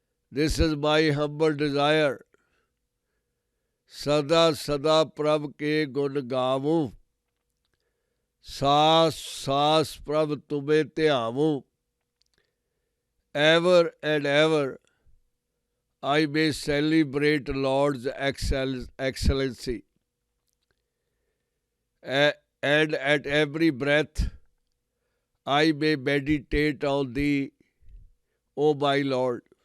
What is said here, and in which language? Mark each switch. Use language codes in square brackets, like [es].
[en] This is my humble desire. [pa] सदा सदा प्रभ के गुण गावूं, सास सास प्रभ तुम्हें ध्यावूं। [en] Ever and ever I may celebrate Lord's excellency, and at every breath I may meditate on Thee, O my Lord.